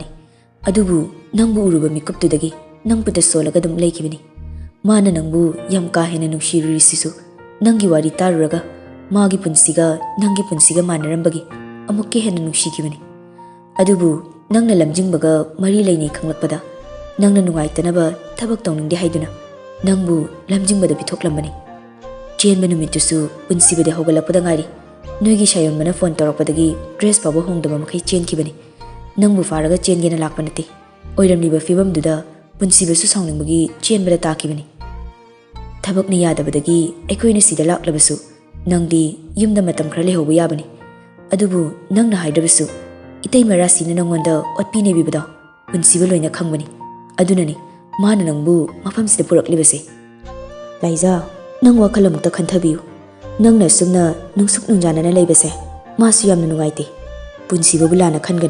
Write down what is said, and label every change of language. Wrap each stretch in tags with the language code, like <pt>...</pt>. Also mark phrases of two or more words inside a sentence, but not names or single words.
<mni>adubu nangbu uruba mikuptudagi nangputa solaga dum leikibani mana nangbu yam ka hena nungshiruri sisu nangi wari taruraga magi punsiga nangi punsiga manarambagi amukke hena nungshikibani adubu nangna lamjingbaga mari lainei khanglakpada nangna nungaitanaba thabak tongningsde haiduna nangbu lamjingbada pithoklambani chenba numitusu punsibade hogalakpada ngari noigi shayonmana phone torakpadagi dress pabo hongdaba makhai chenkibani nangbu faraga chengena lakpanate oiramliba fibamduda punsibasu saunningbagi chenbada takibani thabakna yadabadagi aikoina sida laklabasu nangdi yumda matam khara lehoba yabani adubu nangna haidrabasu itei marasina nangonda otpine bibada punsiba loina khangbani adunani mana nangbu mafamsida puraklibase Laiza nang wakalamukta khanthabiyu nangna sumna nungsuk nungjanana leibase masu yamna nungaite punsiba bulana khanganu</mni>